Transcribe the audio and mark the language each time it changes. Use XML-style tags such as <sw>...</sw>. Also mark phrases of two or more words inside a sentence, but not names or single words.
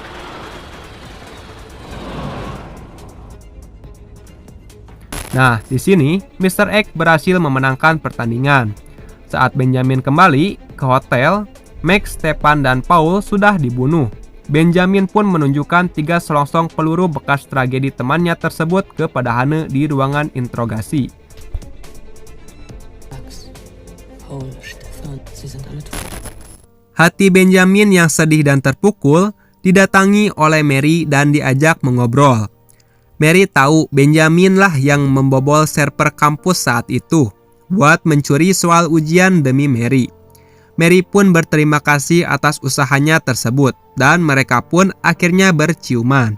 <id>Nah, di sini Mr. X berhasil memenangkan pertandingan. Saat Benjamin kembali ke hotel, Max, Stefan, dan Paul sudah dibunuh. Benjamin pun menunjukkan 3 selongsong peluru bekas tragedi temannya tersebut kepada Hanne di ruangan interogasi.</id> <de>Max, Paul, Stefan, sie sind alle tot.</de> <id>Hati Benjamin yang sedih dan terpukul didatangi oleh Mary dan diajak mengobrol. Mary tahu Benjamin lah yang membobol server kampus saat itu buat mencuri soal ujian demi Mary. Mary pun berterima kasih atas usahanya tersebut dan mereka pun akhirnya berciuman.</id>